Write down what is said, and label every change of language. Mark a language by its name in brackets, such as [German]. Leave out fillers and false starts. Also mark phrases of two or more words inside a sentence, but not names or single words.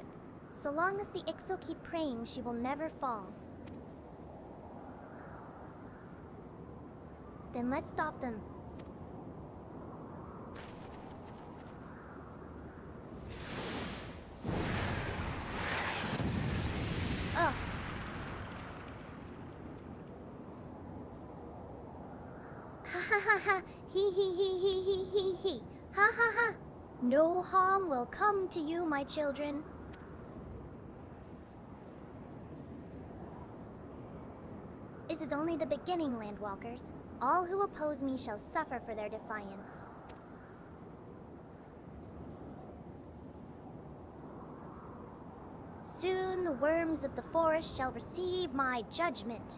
[English] So long as the Ixo keep praying, she will never fall. Then let's stop them. Ugh. Ha ha ha ha. Hee hee hee hee hee hee hee. Ha ha ha. No harm will come to you, my children. This is only the beginning, Landwalkers. All who oppose me shall suffer for their defiance. Soon the worms of the forest shall receive my judgment.